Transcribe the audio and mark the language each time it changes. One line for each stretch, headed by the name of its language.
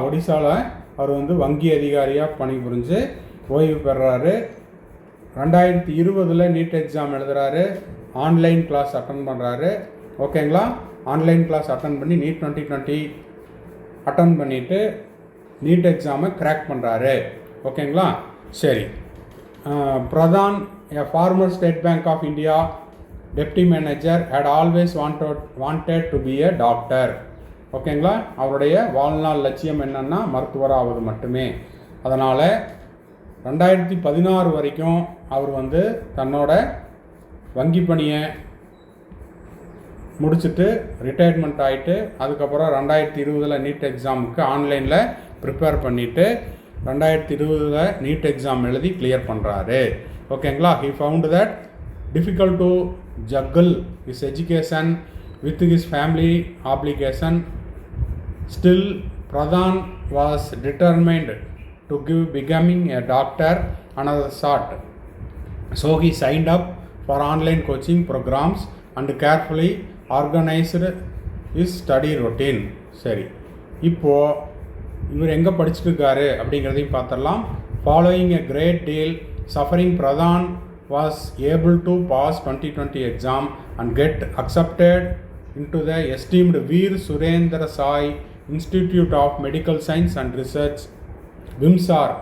Tamil: ஒடிசாவில் அவர் வங்கி அதிகாரியாக பணிபுரிஞ்சு ஓய்வு பெறாரு. 2020 NEET exam எழுதுகிறாரு. Online class attend பண்ணுறாரு. ஓகேங்களா? ஆன்லைன் கிளாஸ் அட்டன் பண்ணி நீட் 2020 அட்டன் பண்ணிவிட்டு நீட் எக்ஸாமை கிராக் பண்ணுறாரு. ஓகேங்களா?
English: சரி, Pradhan a former State Bank of India deputy manager had always wanted to be a doctor.
Tamil: ஓகேங்களா? அவருடைய வாழ்நாள் லட்சியம் என்னன்னா மருத்துவராவது மட்டுமே. அதனால் 2016 வரைக்கும் அவர் தன்னோட வங்கி பணியை முடிச்சுட்டு ரிட்டையர்மெண்ட் ஆகிட்டு அதுக்கப்புறம் 2020 நீட் எக்ஸாமுக்கு ஆன்லைனில் ப்ரிப்பேர் பண்ணிவிட்டு 2020 நீட் எக்ஸாம் எழுதி கிளியர் பண்ணுறாரு. ஓகேங்களா?
English: he found that difficult to juggle his education with his family obligation. Still, Pradhan was determined to give becoming a doctor another shot. So he signed up for online coaching programs and carefully organized his study routine.
Tamil: சரி, இப்போது இவர் எங்கே படிச்சுட்டுருக்காரு அப்படிங்கிறதையும் பார்த்துடலாம்.
English: Following a great deal suffering, Pradhan was able to pass 2020 exam and get accepted into the esteemed Veer Surendra Sai Institute of Medical Science and Research, VIMSAR.